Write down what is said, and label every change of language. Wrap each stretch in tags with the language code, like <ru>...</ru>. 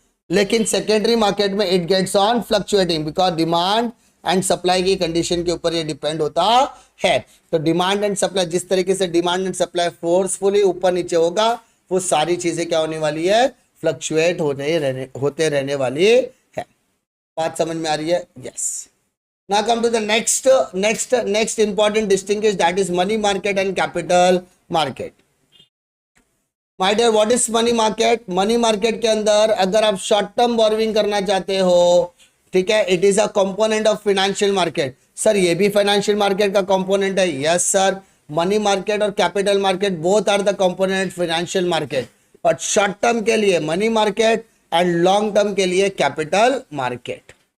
<hi>लेकिन secondary market में</hi> <en>it gets on fluctuating,</en> <hi>because demand and supply की condition के ऊपर ये डिपेंड होता है। तो डिमांड एंड सप्लाई, जिस तरीके से डिमांड एंड सप्लाई फोर्सफुली ऊपर नीचे होगा, वो सारी चीजें क्या होने वाली है? फ्लक्चुएट होते रहने वाली है। बात समझ में आ रही है? Yes.</hi> <en>Now come to the next important distinguish, that is money market and capital market. My dear, what is money market?</en> <hi>Money market के अंदर अगर आप शॉर्ट टर्म बोरोइंग करना चाहते हो, ठीक है,</hi> <en>It is a component of financial market.</en> <hi>Sir ये भी फाइनेंशियल मार्केट का कंपोनेंट है? यस सर, मनी मार्केट और capital market</hi> <en>both are the component</en> <hi>financial market. But short term के लिए money market and long term के लिए capital market.</hi>